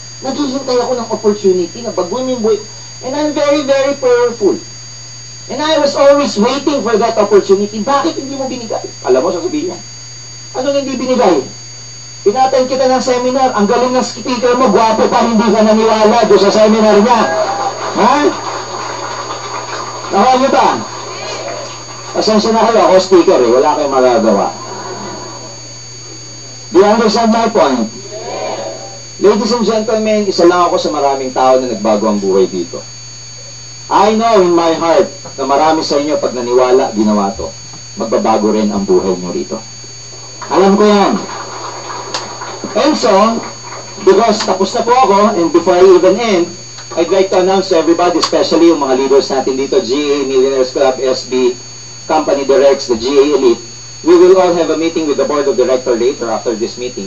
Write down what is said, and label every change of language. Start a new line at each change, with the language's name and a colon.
Filipino: Naghihintay ako ng opportunity na baguhin yung buhay.
English: And I'm very, very prayerful. And I was always waiting for that opportunity.
Filipino: Bakit hindi mo binigay? Alam mo, sasabihin niya. Ano hindi binigay? Pinatayin kita ng seminar. Ang galing ng speaker mo, gwapo pa, hindi ka naniwala doon sa seminar niya. Ha? Nakuha niyo ba? Pasensya na kayo, ako speaker eh. Wala kayong magagawa.
English: Do you understand my point? Ladies and gentlemen,
Filipino: isa lang ako sa maraming tao na nagbago ang buhay dito.
English: I know in my heart
Filipino: na marami sa inyo pag naniwala, ginawa to. Magbabago rin ang buhay nyo rito. Alam ko yan.
English: And so, because
Filipino: tapos na po ako,
English: and before I even end, I'd like to announce to everybody, especially
Filipino: yung mga leaders natin dito,
English: GA, Millionaires Club, SB, Company Directs, the GA Elite, we will all have a meeting with the Board of Directors later after this meeting.